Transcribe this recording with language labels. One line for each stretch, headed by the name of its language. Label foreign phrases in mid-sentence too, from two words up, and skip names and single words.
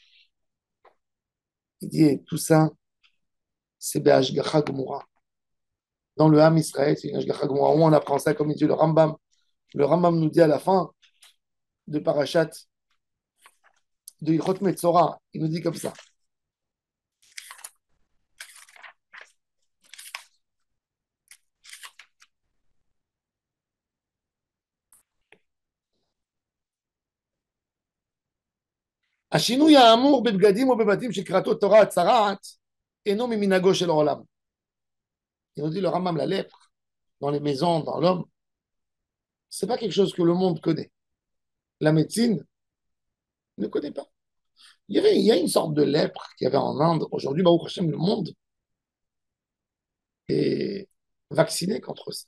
French: Il dit, et tout ça, c'est
Hebrew: בהשגחה גמורה.
French: Dans le Ham Israël, c'est une
Hebrew: השגחה גמורה.
French: Où on apprend ça comme il dit le Rambam. Le Rambam nous dit à la fin de Parashat de Yichot Metzora, il nous dit comme ça.
Hebrew: השינוי האמור בבגדים או בבתים שקראתו תורה הצרעת אינו ממנהגו של העולם.
French: Il nous dit le Rambam, la lèpre, dans les maisons, dans l'homme, c'est pas quelque chose que le monde connaît. La médecine ne connaît pas. Il y a une sorte de lèpre qu'il y avait en Inde. Aujourd'hui,
Hebrew: ברוך השם,
French: le monde est vacciné contre ça.